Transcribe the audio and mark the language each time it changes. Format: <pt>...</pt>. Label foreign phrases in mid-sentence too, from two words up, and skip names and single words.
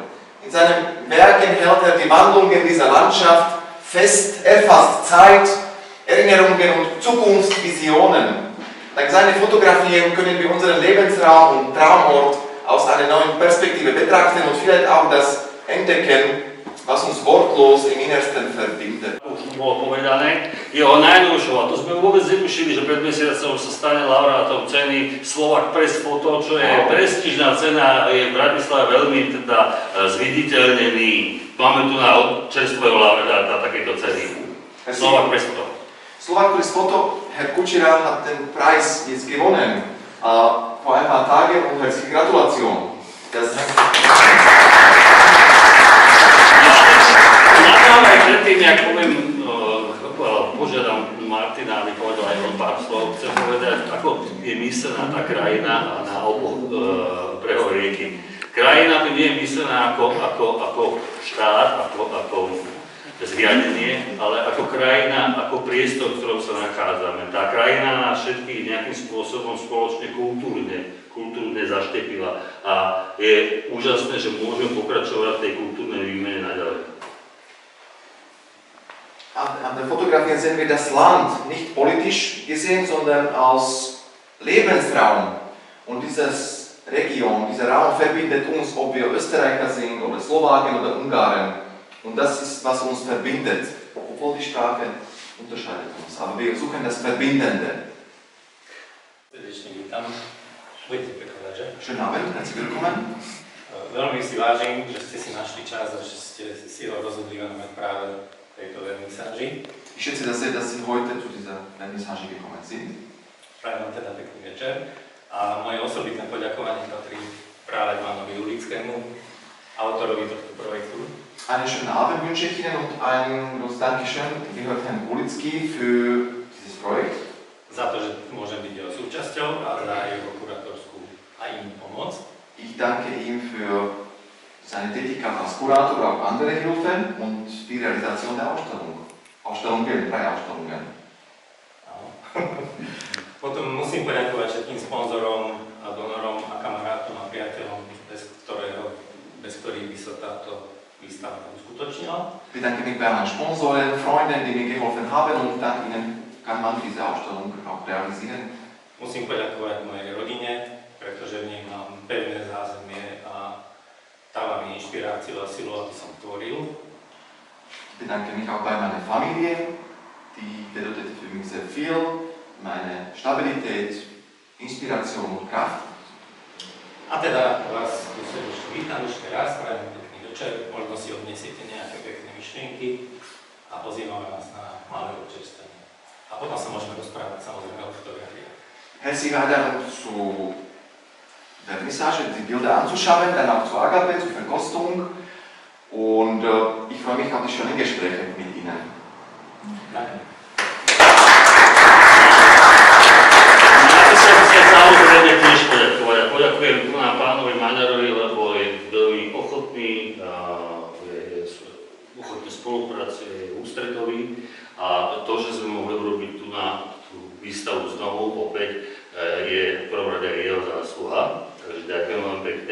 <de>In seinen Werken hält er die Wandlungen dieser Landschaft fest, erfasst Zeit, Erinnerungen und Zukunftsvisionen. Dank seiner Fotografien können wir unseren Lebensraum und Traumort aus einer neuen Perspektive betrachten und vielleicht auch das entdecken, was uns wortlos im Innersten verbindet.</de> <sk>Bolo povedané, jeho najnovšou, a to sme vôbec netušili, že pred mesiacom sa stane laureátom ceny Slovak Press Photo, čo je prestížna cena, je v Bratislave veľmi teda zviditeľnený. Máme tu na čerstvého laureáta takéto ceny. Slovak Press Photo. Slovak Press Photo,</sk> <de>Herr Kučera hat den Preis jetzt gewonnen. Vor ein paar Tagen und herzliche Gratulation.</de> <sk>Nadávaj predtým, jak poviem, požiadam Martina, aby povedal aj on pár slov. Chcem povedať, ako je myslená tá krajina na oboch brehov rieky. Krajina tu nie je myslená ako štát, ako zriadenie, ale ako krajina, ako priestor, v ktorom sa nachádzame. Tá krajina nás všetkých nejakým spôsobom spoločne kultúrne zaštepila a je úžasné, že môžeme pokračovať v tej kultúrnej výmene naďalej.</sk> <de>An der Fotografie sehen wir das Land nicht politisch gesehen, sondern als Lebensraum. Und dieser Raum verbindet uns, ob wir Österreicher sind oder Slowaken oder Ungarn. Und das ist, was uns verbindet, obwohl die Sprache unterscheidet uns. Aber wir suchen das Verbindende. Schönen Abend, herzlich willkommen.</de> <sk>Veľmi si vážim, že ste si našli čas a že ste si ho rozhodli venovať práve tejto vernisáži.</sk> <de>Ich schätze das sehr, dass Sie heute zu dieser Vernissage gekommen sind.</de> <sk>Prajem vám teda pekný večer. A moje osobitné poďakovanie patrí práve pánovi Ulickému, autorovi tohto projektu.</sk> <de>Einen schönen Abend wünsche ich Ihnen und ein großes Dankeschön gehört Herrn Ulický für dieses Projekt.</de> <sk>Za to, že môžem byť jeho súčasťou a za jeho kuratorskú a inú pomoc.</sk> <de>Ich danke ihm für seine Tätigkeit als Kurator, auch andere Hilfe und die Realisation der Ausstellung. Ausstellungen, 3 Ausstellungen.</de> <sk>Potom musím poďakovať všetkým sponzorom a donorom a kamarátom a priateľom, bez ktorých by sa táto výstava uskutočnila.</sk> <de>Ich bedanke mich bei meinen Sponsoren, Freunden, die mir geholfen haben und dank ihnen kann man diese Ausstellung auch realisieren.</de> <sk>Musím poďakovať mojej rodine, pretože v nej mám pevné zázemie a dáva mi inšpiráciu a silu, aby som tvoril.</sk> <de>Ich bedanke mich auch bei meiner Familie, die bedeutete für mich sehr viel, meine Stabilität, Inspiration und Kraft.</de> <sk>A teda vás tu srdečne vítam ešte raz, prajem pekný večer, možno si odnesiete nejaké pekné myšlienky a pozývam vás na malé občerstvenie. A potom sa môžeme rozprávať samozrejme o fotografiách.</sk> <de>Herzlich Einladung zu Vernissage, die Bilder anzuschauen, dann auch zur Agape, zur Verkostung. Und ich freue mich auf die schönen Gespräche mit Ihnen. Danke.</de> <sk>Samozrejme tiež poďakovať. Poďakujem tu na pánovi Maďarovi, lebo je veľmi ochotný, je ochotný spolupracuje, je ústretový a to, že sme mohli urobiť tu na tú výstavu znovu opäť, je v prvom rade aj jeho zásluha, takže ďakujem vám pekne.</sk>